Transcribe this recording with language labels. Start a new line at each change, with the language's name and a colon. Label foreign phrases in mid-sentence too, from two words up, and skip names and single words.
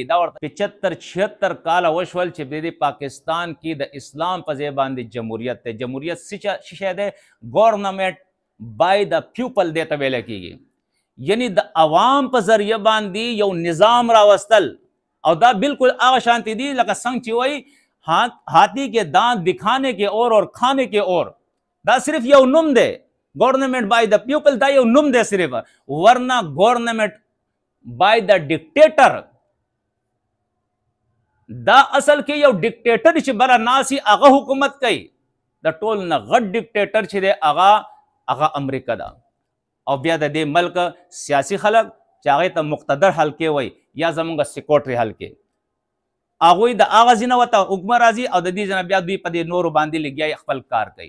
Pashto: دا ورته 75-76 کاله وشول چې د پاکستان کې د اسلام په ځای باندې جمهوریت دی. جمهوریت څه شی دی؟
English: government by the people
Pashto: دې ته ویلی کېږي، یعنی د عوام په ذریعه باندې یو نظام راوستل. او دا بالکل هغه شانتی دی لکه څنګه چې وایي
Urdu: ہاتھی کے دانت دکھانے کے اور
Pashto: کھانے کے اور. دا صرف یو نوم دی،
English: government by the people
Pashto: دا یو نوم دی صرف، ورنه
English: government by the dictator
Pashto: دا اصل کې یو ډیکټیټر چې بره ناسي هغه حکومت کوي. د ټول نه غټ ډیکټیټر چې دی هغه امریکا ده. او بیا د دې ملک سیاسي خلک چې هغې ته مقتدر حلقې وایي یا زمونږ سیکورټري حلقې، هغوی د هغه ځینه ورته حکمه راځي او د دې ځینه بیا دوی په دې نورو باندې لګیا خپل کار کوي.